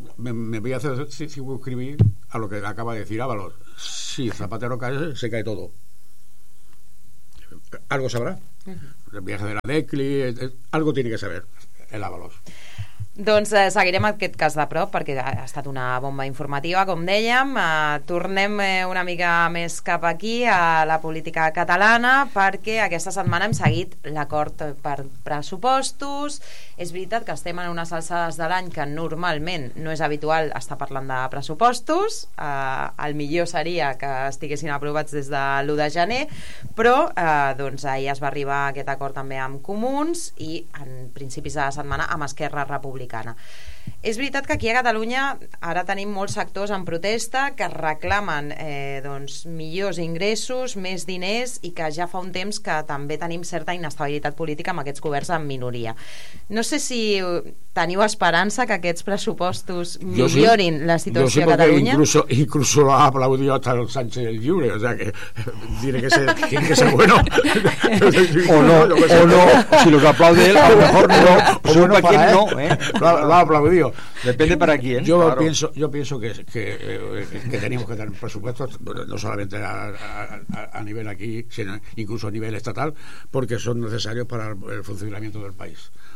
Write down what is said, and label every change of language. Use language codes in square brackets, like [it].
[es] Me voy a hacer, si voy a escribir a lo que acaba de decir Ábalos, si Zapatero cae, se cae todo. algo sabrá. Uh-huh. El viaje de la Decli, algo tiene que saber el Ábalos. [ca] Doncs seguirem aquest cas de prop perquè ha estat una bomba informativa, com dèiem. Tornem una mica més cap aquí a la política catalana perquè aquesta setmana hem seguit l'acord per pressupostos. És veritat que estem en unes alçades de l'any que normalment no és habitual estar parlant de pressupostos. El millor seria que estiguessin aprovats des de l'1 de gener, però doncs ahir es va arribar aquest acord també amb Comuns i en principis de la setmana amb Esquerra Republicana. És veritat que aquí a Catalunya ara tenim molts sectors en protesta que reclamen doncs, millors ingressos, més diners i que ja fa un temps que també tenim certa inestabilitat política amb aquests governs en minoria. No sé si teniu esperança que aquests pressupostos millorin la situació a Catalunya. [es] Incluso lo ha aplaudido hasta el Sánchez el Llull, o sea que tiene que ser, bueno. O no, si los aplaude él, a lo mejor no, o bueno para él, no, Lo ha aplaudido. Depende para quién. Yo claro. pienso que tenemos que tener presupuestos, no solamente a nivel aquí, sino incluso a nivel estatal, porque son necesarios para el funcionamiento del país.